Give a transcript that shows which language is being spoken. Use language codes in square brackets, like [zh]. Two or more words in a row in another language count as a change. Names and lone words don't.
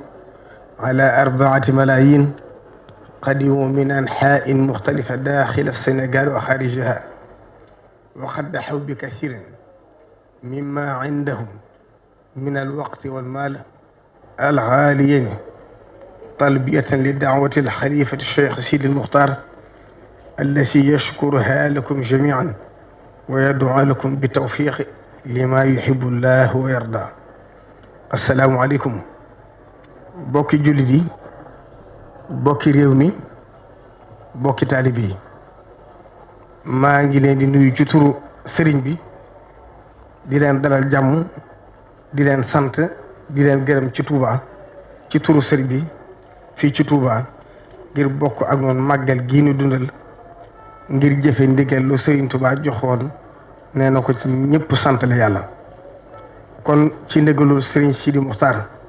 [ar] على 4 ملايين قدموا من أنحاء مختلفة داخل السنغال وخارجها وقد ضحوا بكثير مما عندهم من الوقت والمال الغاليين تلبية لدعوة الخليفة الشيخ سيدي المختار التي يشكرها لكم جميعا ويدعو لكم بالتوفيق لما يحب الله ويرضى. السلام عليكم [wo] bokki jullit yi bokki réew mi bokki taalibe yi maa ngi leen di nuyu ci turu sëriñ bi di leen dalal jàmm di leen sant di leen gërëm ci Touba ci turu sëriñ bi fii ci Touba ngir bokk ak noonu màggal gii nu dundal ngir jëfe ndigal lu sëriñ Touba joxoon nee na ko ci ñëpp sant la yàlla kon ci ndigalul sëriñ Sidi Muxtaar